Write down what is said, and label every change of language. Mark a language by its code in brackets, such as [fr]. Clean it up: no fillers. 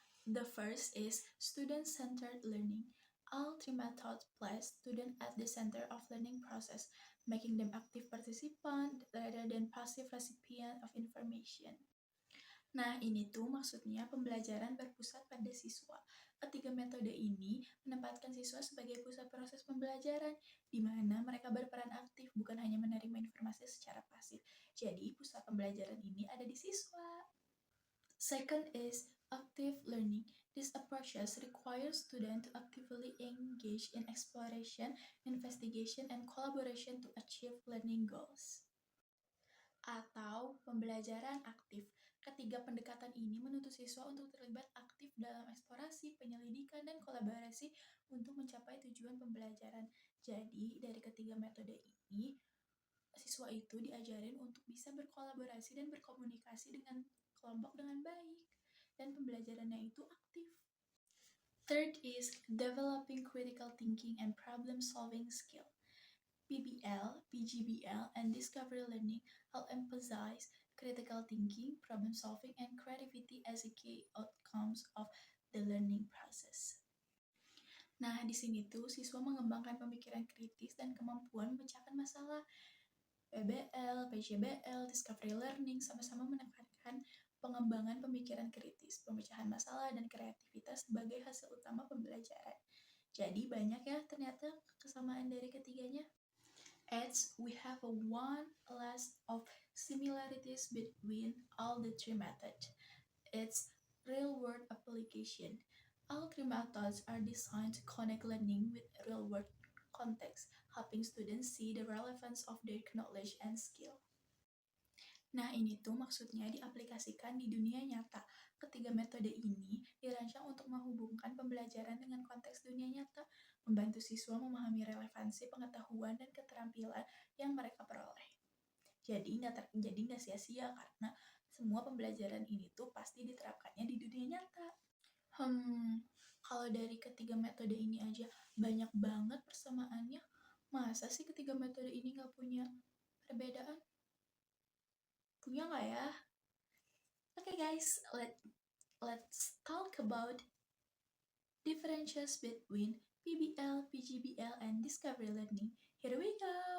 [en] The first is student-centered learning. All three methods place students at the center of learning process, making them active participant rather than passive recipient of information. [id] Nah, ini tuh maksudnya pembelajaran berpusat pada siswa. Ketiga metode ini menempatkan siswa sebagai pusat proses pembelajaran, di mana mereka berperan aktif, bukan hanya menerima informasi secara pasif. Jadi, pusat pembelajaran ini ada di siswa. [en] Second is active learning. This approach requires students to actively engage in exploration, investigation, and collaboration to achieve learning goals. [id] Atau pembelajaran aktif. Ketiga pendekatan ini menuntut siswa untuk terlibat aktif dalam eksplorasi, penyelidikan, dan kolaborasi untuk mencapai tujuan pembelajaran. Jadi, dari ketiga metode ini, siswa itu diajarin untuk bisa berkolaborasi dan berkomunikasi dengan kelompok dengan baik. Dan pembelajarannya itu aktif. [en] Third is developing critical thinking and problem-solving skill. PBL, PGBL, and discovery learning all emphasize critical thinking, problem solving, and creativity as a key outcomes of the learning process. [id] Nah, di sini tuh siswa mengembangkan pemikiran kritis dan kemampuan memecahkan masalah. PBL, PJBL, Discovery Learning sama-sama menekankan pengembangan pemikiran kritis, pemecahan masalah, dan kreativitas sebagai hasil utama pembelajaran. Jadi banyak ya ternyata kesamaan dari ketiganya. [en] As we have a one list of similarities between all the three methods. It's real-world application. All three methods are designed to connect learning with real-world context, helping students see the relevance of their knowledge and skill. [id] Nah, ini tuh maksudnya diaplikasikan di dunia nyata. Ketiga metode ini dirancang untuk menghubungkan pembelajaran dengan konteks dunia nyata, membantu siswa memahami relevansi pengetahuan dan keterampilan yang mereka peroleh. Jadi nggak sia-sia karena semua pembelajaran ini tuh pasti diterapkannya di dunia nyata. Kalau dari ketiga metode ini aja banyak banget persamaannya, masa sih ketiga metode ini nggak punya perbedaan? Punya nggak ya? [en] Okay guys, let's talk about differences between PBL, PGBL, and Discovery Learning. Here we go!